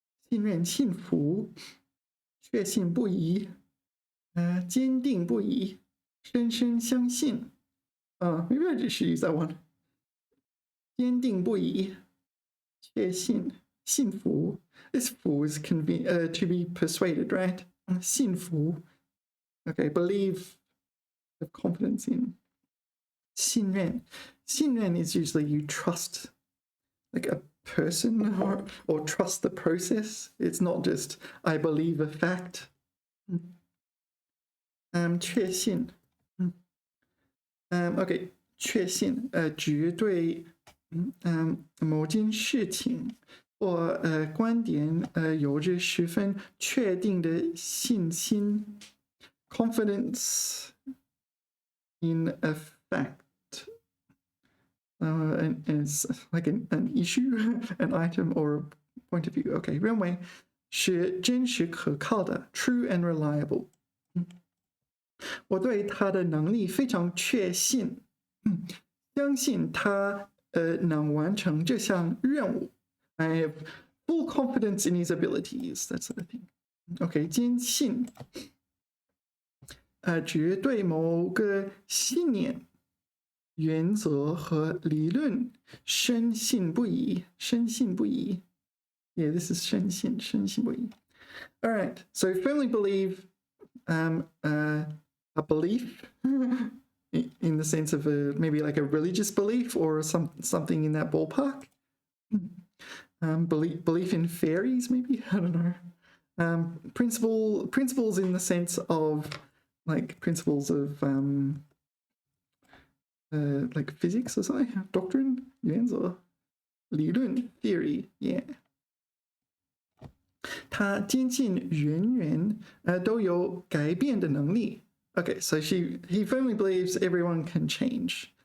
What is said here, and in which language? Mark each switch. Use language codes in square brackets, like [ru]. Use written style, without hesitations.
[zh] 信任、信服、确信不疑、坚定不移、深深相信。 [en] Maybe I just should use that one. [zh] 坚定不移、确信、信服. [en] This 服 is to be persuaded, right? [zh] 信服. [en] Okay, believe, have confidence in. [zh] 信任. [en] 信任 is usually you trust like a person or trust the process. It's not just I believe a fact. [zh] 确信. Okay, 确信绝对某件事情或观点有着十分确定的信心 [en] confidence in a fact. And it's like an issue, an item, or a point of view. [zh] Okay, 认为是真实可靠的 [en] true and reliable. [zh] 我对他的能力非常确信，相信他能完成这项任务。 [en] I have full confidence in his abilities. That sort of thing. [zh] Okay, 坚信绝对某个信念、原则和理论深信不疑，深信不疑。 [en] Yeah, this is 深信不疑。 All right, so firmly believe a belief in the sense of maybe like a religious belief or something in that ballpark. Belief in fairies, maybe, I don't know. Principles in the sense of like principles of like physics or something, doctrine, 原则, 理论, theory, yeah. [zh] 他坚信人人都有改变的能力. [en] Okay, so he firmly believes everyone can change.